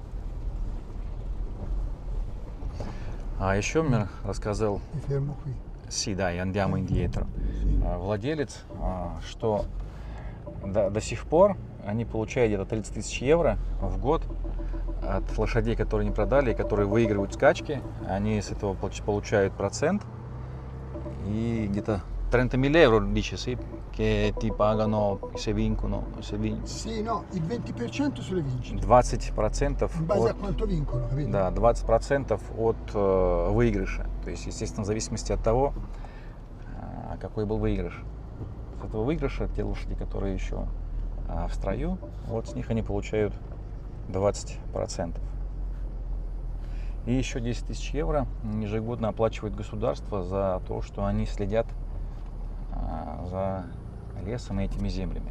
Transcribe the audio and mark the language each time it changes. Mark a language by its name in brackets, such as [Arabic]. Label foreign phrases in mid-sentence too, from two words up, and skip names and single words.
[Russian] А еще мне рассказал, [Italian] Mi fermo qui. sì dai, andiamo indietro, [Russian] владелец, что до сих пор они получают где-то 30 тысяч евро в год от лошадей, которые не продали и которые выигрывают скачки. Они с этого получают процент. [Italian] И где-то 30.000 euro, dice, sì, che ti pagano se vincono, se vincono. Sì, no, il 20% sulle vincite. 20% In base a [Russian] от, [Italian] quanto vincono, capito? [Russian] да, 20% от выигрыша. То есть, естественно, в зависимости от того, какой был выигрыш. С этого выигрыша те лошади, которые еще в строю, вот с них они получают 20%. И еще 10 тысяч евро ежегодно оплачивает государство за то, что они следят за лесом и этими землями.